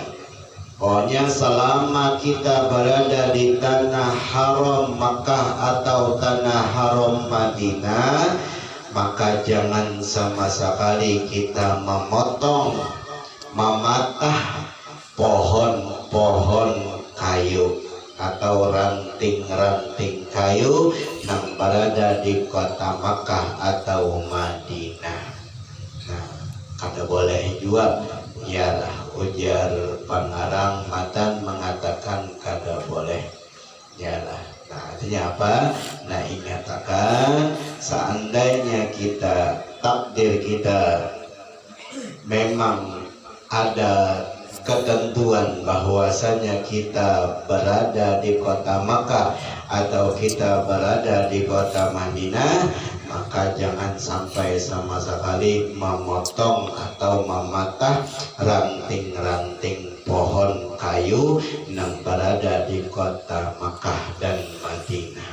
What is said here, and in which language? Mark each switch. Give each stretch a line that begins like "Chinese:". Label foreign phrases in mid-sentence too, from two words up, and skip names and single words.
Indonesian: Pokoknya selama kita berada di tanah haram Makkah atau tanah haram Madinah, maka jangan sama sekali kita memotong, mematah pohon-pohon kayu atau ranting-ranting kayu yang berada di kota Makkah atau Madinah. Nah, kada boleh juga. Yalah, ujar pengarang matan mengatakan kada boleh. Yalah. Nah, artinya apa? Nah, ingatakan seandainya kita takdir kita memang ada ketentuan bahwasanya kita berada di kota Makkah atau kita berada di kota Madinah, maka jangan sampai sama sekali memotong atau mematah ranting-ranting pohon kayu yang berada di kota Makkah dan Madinah.